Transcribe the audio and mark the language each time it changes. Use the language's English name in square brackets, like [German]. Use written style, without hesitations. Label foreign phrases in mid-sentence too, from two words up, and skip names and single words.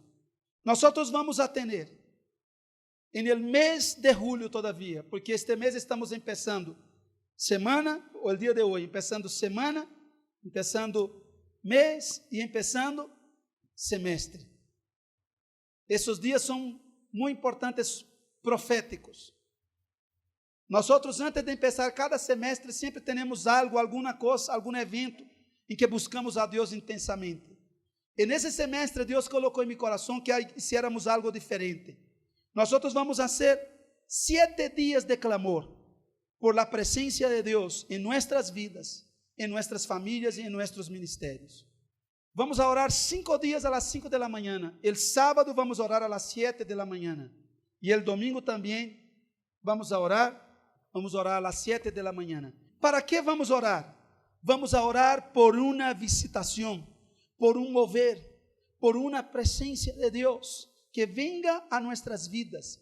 [Spanish] Nosotros vamos a tener en el mes de julio todavía, porque este mes estamos empezando semana, o el día de hoy, empezando semana, empezando mes y empezando semestre. Esos días son muy importantes, proféticos. Nosotros, antes de empezar cada semestre, siempre tenemos algo, alguna cosa, [Portuguese] algum evento em que buscamos a Deus intensamente. E nesse semestre, Deus colocou em meu coração que [Spanish] hiciéramos algo diferente. [Portuguese] Nós vamos fazer 7 dias de clamor [Spanish] por la presencia [Portuguese] de Deus em nossas vidas, em nossas famílias e em nossos ministérios. [Spanish] Vamos a orar 5 dias a las 5 de la mañana. El sábado vamos a orar a las 7 de la mañana. Y el domingo también vamos a orar a las 7 de la mañana. ¿Para qué vamos a orar? Vamos a orar por una visitación, por un mover, por una presencia de Dios que venga a nuestras vidas.